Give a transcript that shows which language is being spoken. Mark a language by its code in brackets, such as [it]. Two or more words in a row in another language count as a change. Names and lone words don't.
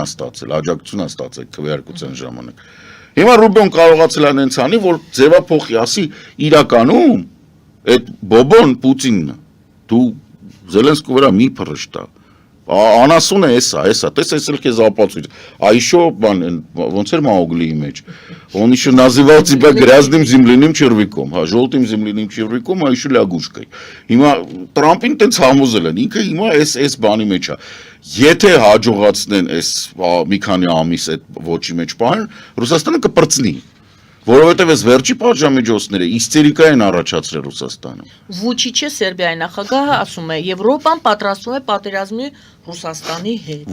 [hy] ստացել, աջակցություն է ստացել քվեարկության ժամանակ։ Հիմա Ռուբիոն կարողացել է այնց անի, որ ձևափոխի, ասի իրականում այդ բոբոն Պուտինն է, դու Զելենսկու վրա մի փռշտա, Անասուն է էսա, տես էս էլ քեզ ապացույց։ [ru] А еще [hy] ոնց էր Մաուգլիի մեջ։ [ru] Он еще называл тебя грязным земляным червяком, [hy] հա, [ru] желтым земляным червяком, а еще лягушкой։ [hy] Հիմա Տրամպին տենց համոզել են, ինքը հիմա էս բանի մեջ է։ Եթե հաջողացնեն էս մի քանի ամիս այդ ոչի մեջ պահեն, Ռուսաստանը կպրծնի։ Որովհետև այս վերջի պատժամիջոցները իստերիկա են առաջացրել Ռուսաստանը։ Վուչիչը Սերբիայի նախագահը ասում է Եվրոպան պատրաստվում է պատերազմի Ռուսաստանի հետ։